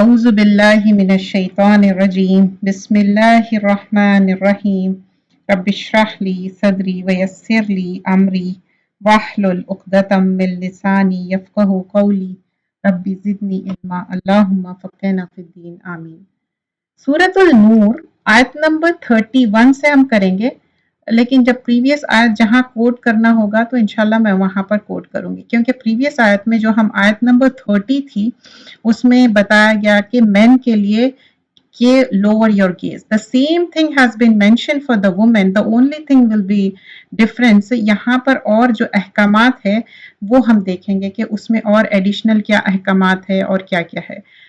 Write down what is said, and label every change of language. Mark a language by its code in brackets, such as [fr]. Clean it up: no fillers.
[ar] أعوذ بالله من الشيطان الرجيم بسم الله الرحمن الرحيم رب اشرح لي صدري ويسر لي أمري واحلل عقدة من لساني يفقه قولي رب زدني علما اللهم فقهنا في الدين آمين. [hi] सूरतुल नूर आयत नंबर 31 से हम करेंगे, लेकिन जब प्रीवियस आयत जहां कोट करना होगा तो इंशाल्लाह मैं वहां पर कोट करूंगी, क्योंकि प्रीवियस आयत में जो हम आयत नंबर 30 थी उसमें बताया गया कि मेन के लिए कि [en] lower your gaze. The same thing has been mentioned for the women. The only thing will be difference. [hi] यहाँ पर और जो अहकामात है वो हम देखेंगे कि उसमें और एडिशनल क्या अहकामात है और क्या क्या है.